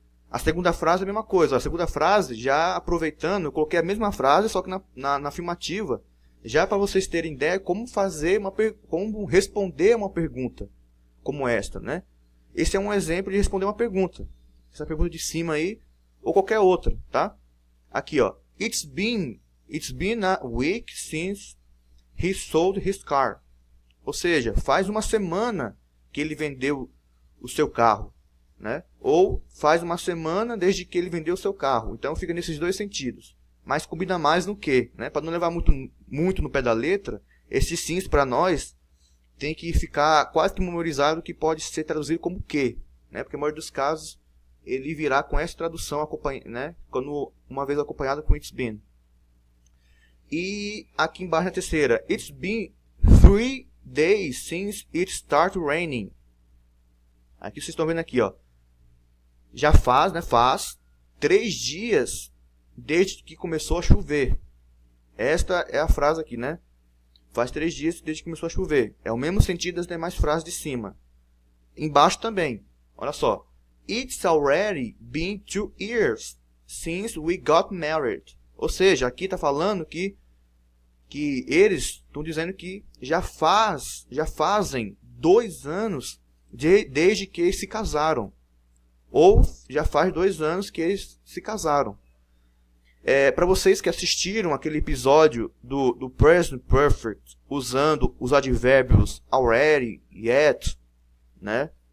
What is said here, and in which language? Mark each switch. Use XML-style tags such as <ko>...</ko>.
<pt>A segunda frase é a mesma coisa. A segunda frase, já aproveitando, eu coloquei a mesma frase, só que na afirmativa, já para vocês terem ideia como como responder uma pergunta como esta, né? Esse é um exemplo de responder uma pergunta. Essa pergunta de cima aí, ou qualquer outra, tá? Aqui, ó.</pt> <en>It's been a week since he sold his car.</en> <pt>Ou seja, faz uma semana que ele vendeu o seu carro, né? Ou faz uma semana desde que ele vendeu o seu carro. Então fica nesses dois sentidos. Mas combina mais no que, né? Para não levar muito no pé da letra, esse sims para nós tem que ficar quase que memorizado, que pode ser traduzido como que, né? Porque na maioria dos casos ele virá com essa tradução, né? Quando uma vez acompanhado com</pt> <en>it's been. E aqui embaixo na terceira, it's been 3 days since it started raining.</en> <pt>Aqui vocês estão vendo aqui, ó. Já faz, né? Faz 3 dias desde que começou a chover. Esta é a frase aqui, né? Faz 3 dias desde que começou a chover. É o mesmo sentido das demais frases de cima. Embaixo também. Olha só.</pt> <en>It's already been 2 years since we got married.</en> <pt>Ou seja, aqui está falando que eles estão dizendo que já fazem 2 anos desde que eles se casaram. Ou já faz 2 anos que eles se casaram. Para vocês que assistiram aquele episódio do Present Perfect, usando os advérbios already, yet, né?</pt>